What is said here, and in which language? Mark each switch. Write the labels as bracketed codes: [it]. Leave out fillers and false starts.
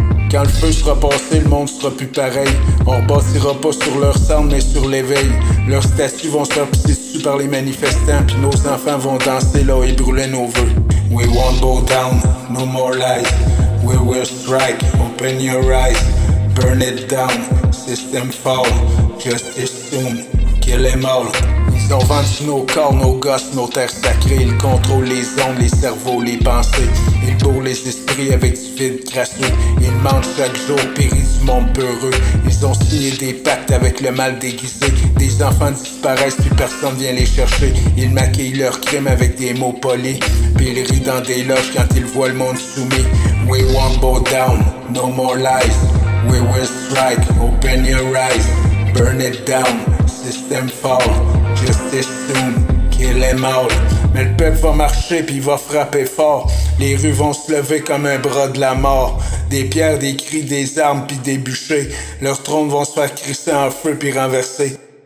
[fr] Quand le feu sera passé, le monde sera plus pareil. On rebâtira pas sur leur cendre, mais sur l'éveil. Leurs statues vont se faire pisser dessus par les manifestants. Puis nos enfants vont danser là et brûler nos vœux. [en] We won't bow down, no more lies. We will strike, open your eyes. Burn it down, system fall. Justice soon, kill them all. [fr] Ils ont vendu nos corps, nos gosses, nos terres sacrées. Ils contrôlent les ondes, les cerveaux, les pensées. Ils bourrent les esprits avec du vide crasseux. Ils mentent chaque jour, périssent du monde peureux. Ils ont signé des pactes avec le mal déguisé. Des enfants disparaissent puis personne vient les chercher. Ils maquillent leurs crimes avec des mots polis. Puis ils rient dans des loges quand ils voient le monde soumis. [en] We won't bow down, no more lies. We will strike, open your eyes. Burn it down, system fall. Justice soon, kill them all. [fr] Mais le peuple va marcher puis il va frapper fort. Les rues vont se lever comme un bras de la mort. Des pierres, des cris, des armes puis des bûchers. Leurs trônes vont se faire crisser en feu puis renverser.